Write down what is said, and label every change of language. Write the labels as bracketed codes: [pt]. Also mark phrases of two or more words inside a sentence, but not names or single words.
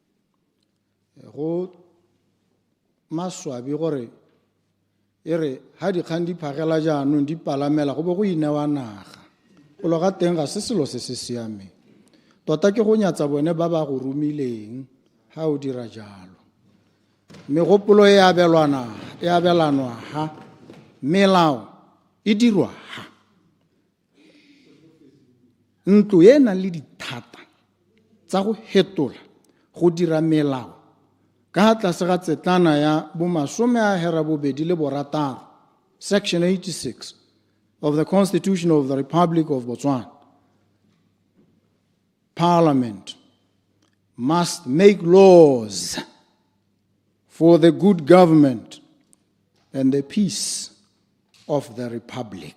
[tn] go maswabi gore e re ha dikgang di phagela jaanong di palamela go bo go inewa naga go lo ga teng ga se selo se se siameng tota ke go nyatsa bone ba ba go romileng ha o dira jalo megopolo e abelanwa ha melao e dirwa ha ntlo e nang le dithata tsa go hetola go dira melao ka tlase ga tsetlana ya bo 26 [en] section 86 of the Constitution of the Republic of Botswana. Parliament must make laws for the good government and the peace of the Republic.